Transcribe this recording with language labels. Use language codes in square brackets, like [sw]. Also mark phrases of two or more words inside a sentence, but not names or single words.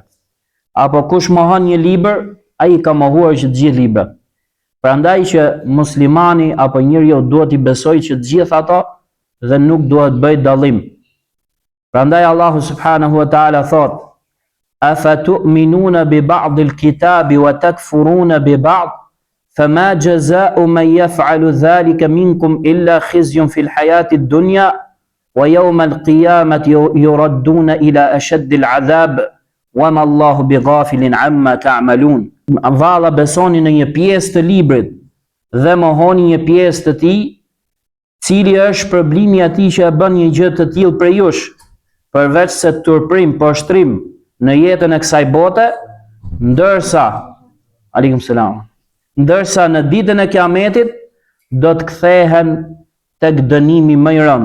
[sq] Apo kush mohon një libër, ai ka mohuar që të gjithë librat. Prandaj që muslimani apo njeriu duhet i besojë që të gjithë ato dhe nuk duhet bëj dallim. Prandaj Allahu [ar] سبحانه وتعالى [sq] thot: [ar] "أفتؤمنون ببعض الكتاب وتكفرون ببعض فما جزاء من يفعل ذلك منكم إلا خزي في الحياة الدنيا ويوم القيامة يردون إلى أشد العذاب وما الله بغافل عما تعملون." [sq] Valla besoni në një pjesë të librit dhe mohoni një pjesë të tij, cili është shpërblimi i atij që e bën një gjë të tillë për jush, përveç se turprim, poshtrim në jetën e kësaj bote, ndërsa në ditën e Kiametit do të kthehen tek dënimi më i rënd.